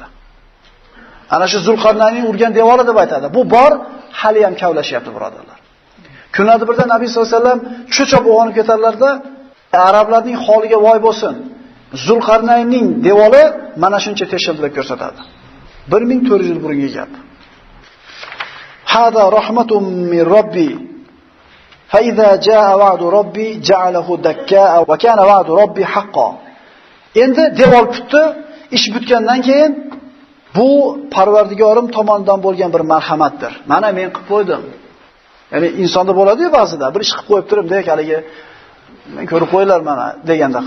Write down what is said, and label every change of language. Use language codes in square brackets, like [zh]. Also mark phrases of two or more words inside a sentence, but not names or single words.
[uz] Ana shu Zulqarnaynning urgan devori deb aytadi. Bu bor, hali ham kavlashyapti birodarlar. Kunlarda birda Nabiy [ar] صلى الله عليه وسلم [uz] cho'chib uyg'onib ketarlarda, arablarning holiga voy bo'lsin. Zulqarnaynning devori mana shuncha teshildi deb ko'rsatadi. 1400 yil burungi gap. [ar] هذا رحمة من ربي. فإذا جاء وعد ربي جعله دكاء وكان وعد ربي حقا. [uz] Endi devor bitdi, ish bitgandan keyin bu Parvardigorim tomonidan bo'lgan bir marhamatdir. Mana men qilib qo'ydim. Ya'ni insonda bo'ladi-ku ba'zida, bir ish qilib qo'yib turibdi, haligi men ko'rib qo'ylar mana degandaqa.